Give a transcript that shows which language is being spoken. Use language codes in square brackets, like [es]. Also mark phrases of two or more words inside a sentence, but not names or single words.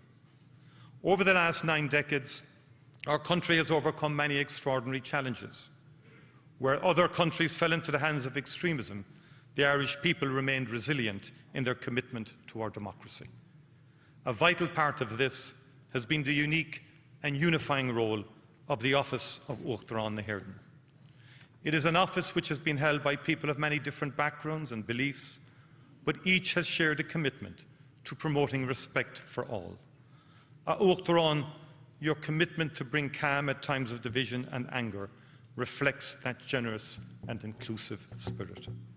[en] Over the last 9 decades, our country has overcome many extraordinary challenges. Where other countries fell into the hands of extremism, the Irish people remained resilient in their commitment to our democracy. A vital part of this has been the unique and unifying role of the office of [ga] Uachtaráin na hÉireann. [en] It is an office which has been held by people of many different backgrounds and beliefs, but each has shared a commitment to promoting respect for all. At Uachtaráin, your commitment to bring calm at times of division and anger reflects that generous and inclusive spirit.